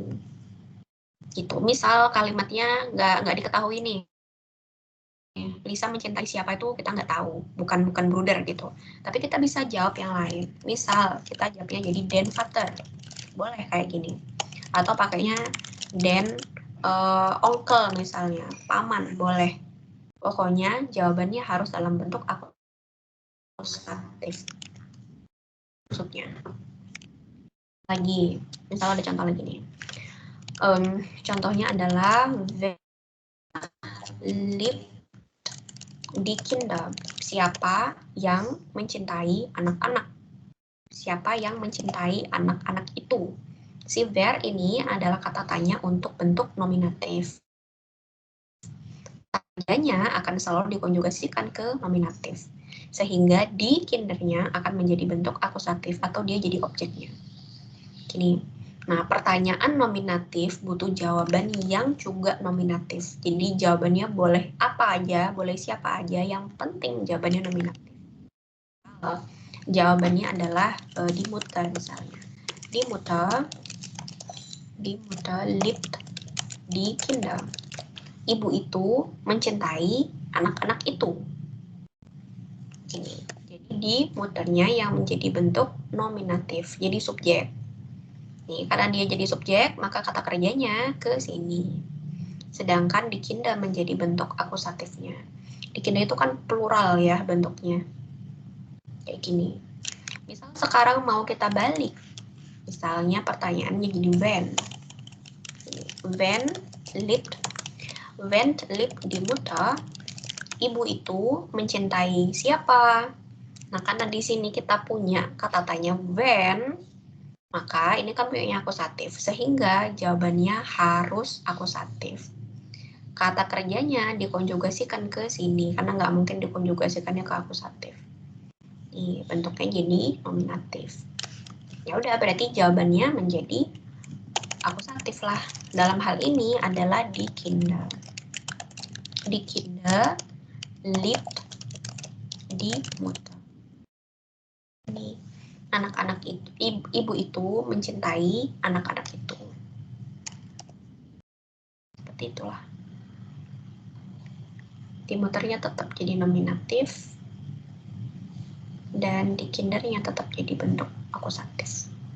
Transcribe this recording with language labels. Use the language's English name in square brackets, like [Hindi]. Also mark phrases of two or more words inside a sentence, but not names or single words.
[Indonesian] Gitu. Misal kalimatnya nggak diketahui nih. Lisa mencintai siapa itu kita nggak tahu, bukan Bruder gitu. Tapi kita bisa jawab yang lain. Misal kita jawabnya jadi [German] den Vater, [Indonesian] boleh kayak gini. Atau pakainya [German] den onkel [Indonesian] misalnya, paman boleh. Pokoknya jawabannya harus dalam bentuk akusatif. Maksudnya. Lagi, misalnya ada contoh lagi nih. Contohnya adalah [German] liebt die Kinder. [Indonesian] Siapa yang mencintai anak-anak? Siapa yang mencintai anak-anak itu? Si wer ini adalah kata tanya untuk bentuk nominatif. Tanyanya akan selalu dikonjugasikan ke nominatif. Sehingga di kindernya akan menjadi bentuk akusatif atau dia jadi objeknya. Gini. Nah, pertanyaan nominatif butuh jawaban yang juga nominatif. Jadi jawabannya boleh apa aja, boleh siapa aja, yang penting jawabannya nominatif. Jawabannya adalah [German] die Mutter [Indonesian] misalnya. [German] Die Mutter liebt die Kinder. [Indonesian] Ibu itu mencintai anak-anak itu. Ini. Jadi [German] die Mutternya [Indonesian] yang menjadi bentuk nominatif, jadi subjek. Nih, karena dia jadi subjek, maka kata kerjanya ke sini. Sedangkan [German] die Kinder [Indonesian] menjadi bentuk akusatifnya. [German] Die Kinder [Indonesian] itu kan plural ya bentuknya. Kayak gini. Misal sekarang mau kita balik. Misalnya pertanyaannya jadi [German] when liebt die Mutter, [Indonesian] ibu itu mencintai siapa? Nah, karena di sini kita punya kata tanya when, maka ini kan punya akusatif, sehingga jawabannya harus akusatif. Kata kerjanya dikonjugasikan ke sini, karena nggak mungkin dikonjugasikannya ke akusatif. Nih, bentuknya jadi nominatif. Ya udah, berarti jawabannya menjadi akusatif lah. Dalam hal ini adalah [German] die Kinder. Die Kinder liebt die Mutter. [Indonesian] Ini anak-anak itu, ibu itu mencintai anak-anak itu. Seperti itulah. [German] Die Mutternya [Indonesian] tetap jadi nominatif dan [German] die Kindernya [Indonesian] tetap jadi bentuk akusatif.